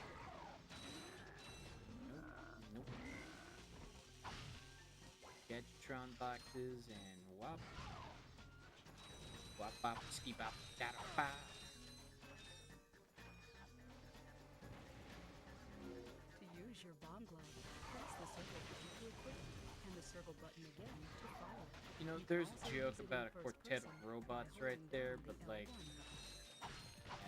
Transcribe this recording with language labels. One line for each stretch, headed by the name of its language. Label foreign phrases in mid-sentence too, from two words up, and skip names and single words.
English: Nope. Gadgetron boxes, and wop. Wop bop, ski bop, da da ba. To use your bomb glove, press the circle button to equip it, and the circle button again to fire. You know, You can there's a also joke use it in about a first quartet of person robots by right holding there, down but the like, L1.